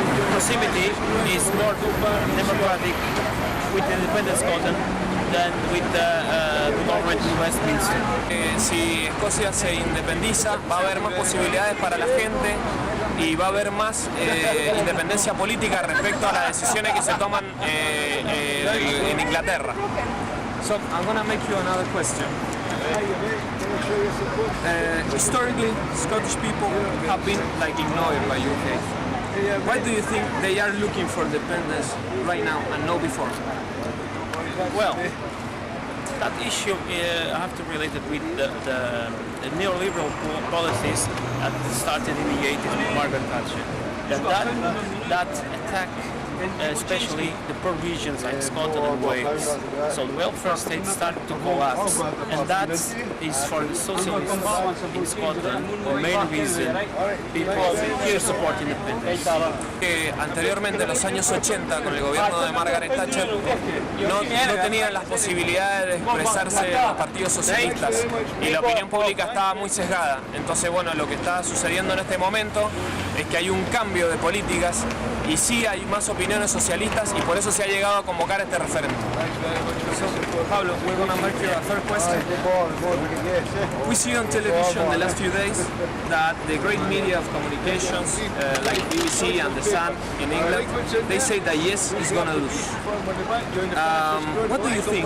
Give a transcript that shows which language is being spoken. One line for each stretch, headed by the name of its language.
English: Proximity is more democratic with independent Scotland than with the government in Westminster.
Spanish: Si Escocia se independiza, va a haber más posibilidades para la gente y va a haber más independencia política respecto a las decisiones que se toman en Inglaterra.
English: So I'm gonna make you another question. Historically, Scottish people have been ignored by UK. Why do you think they are looking for independence right now and not before? Well, that issue I have to relate it with the neoliberal policies that started in the 80s with Margaret Thatcher. That attack especially the poor regions like Scotland and Wales. So the welfare state started to collapse, and that is for the socialists in Scotland the main reason people here support independence.
Spanish: Anteriormente, en los años 80, con el gobierno de Margaret Thatcher, no tenían las posibilidades de expresarse los partidos socialistas y la opinión pública estaba muy sesgada. Entonces, bueno, lo que está sucediendo en este momento es que hay un cambio de políticas y sí hay más opiniones socialistas y por eso se ha llegado a convocar este referéndum.
English: Pablo, we're going to make a third question. We see on television the last few days that the great media of communications, like BBC and The Sun in England, they say that yes is going to lose. What do you think?